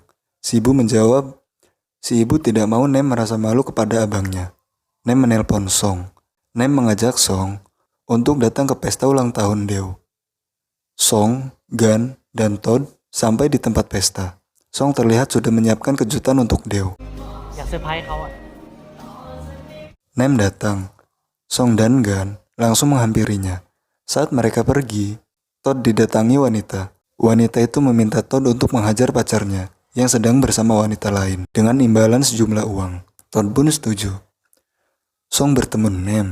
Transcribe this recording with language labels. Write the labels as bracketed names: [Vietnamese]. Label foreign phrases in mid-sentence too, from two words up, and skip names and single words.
[Indonesian] Si ibu menjawab, si ibu tidak mau Nem merasa malu kepada abangnya. Nem menelpon Song. Nem mengajak Song untuk datang ke pesta ulang tahun Deo. Song, Gan, dan Todd sampai di tempat pesta. Song terlihat sudah menyiapkan kejutan untuk Deo. [Thai] อยากเซอร์ไพรส์เขาอะ [Indonesian] Nem datang. Song dan Gan langsung menghampirinya. Saat mereka pergi, Todd didatangi wanita. Wanita itu meminta Todd untuk menghajar pacarnya yang sedang bersama wanita lain dengan imbalan sejumlah uang. Todd pun setuju. Song bertemu Nem.